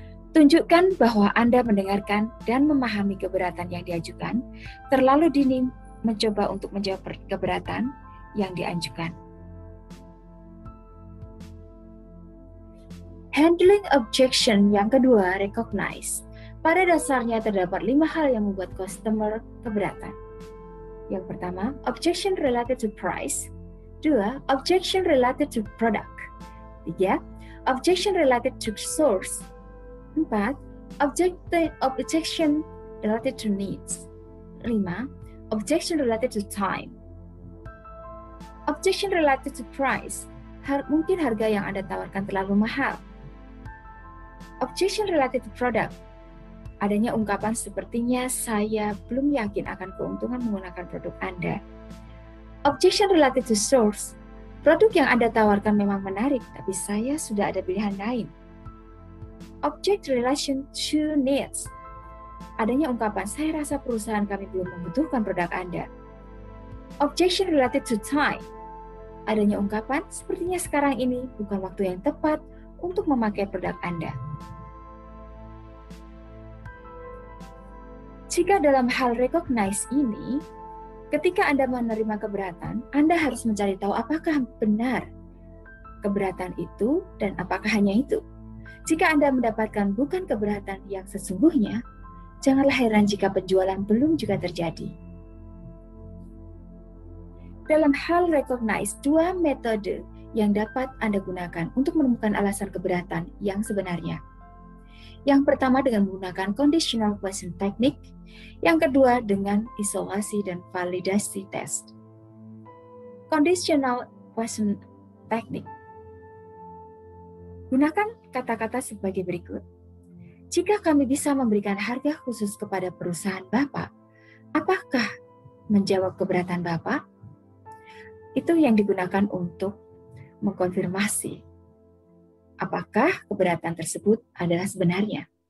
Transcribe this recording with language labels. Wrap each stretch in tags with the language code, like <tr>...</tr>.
<id>Tunjukkan bahwa Anda mendengarkan dan memahami keberatan yang diajukan, terlalu dini mencoba untuk menjawab keberatan yang diajukan. Handling objection yang kedua, recognize. Pada dasarnya terdapat 5 hal yang membuat customer keberatan. Yang pertama,</id> <en>objection related to price. 2, objection related to product. 3, objection related to source. 4, objection related to needs. 5, objection related to time. Objection related to price.</en> <id>Mungkin harga yang Anda tawarkan terlalu mahal.</id> <en>Objection related to product.</en> <id>Adanya ungkapan sepertinya saya belum yakin akan keuntungan menggunakan produk Anda.</id> <en>Objection related to source.</en> <id>Produk yang Anda tawarkan memang menarik, tapi saya sudah ada pilihan lain.</id> <en>Object relation to needs.</en> <id>Adanya ungkapan, saya rasa perusahaan kami belum membutuhkan produk Anda.</id> <en>Objection related to time.</en> <id>Adanya ungkapan, sepertinya sekarang ini bukan waktu yang tepat untuk memakai produk Anda. Jika dalam hal recognize ini, ketika Anda menerima keberatan, Anda harus mencari tahu apakah benar keberatan itu dan apakah hanya itu. Jika Anda mendapatkan bukan keberatan yang sesungguhnya, janganlah heran jika penjualan belum juga terjadi. Dalam hal recognize, 2 metode yang dapat Anda gunakan untuk menemukan alasan keberatan yang sebenarnya. Yang pertama dengan menggunakan conditional question technique, yang kedua dengan isolasi dan validasi test.</id> <en>Conditional question technique.</en> <id>Gunakan kata-kata sebagai berikut. Jika kami bisa memberikan harga khusus kepada perusahaan Bapak, apakah menjawab keberatan Bapak? Itu yang digunakan untuk mengkonfirmasi apakah keberatan tersebut adalah sebenarnya.</id>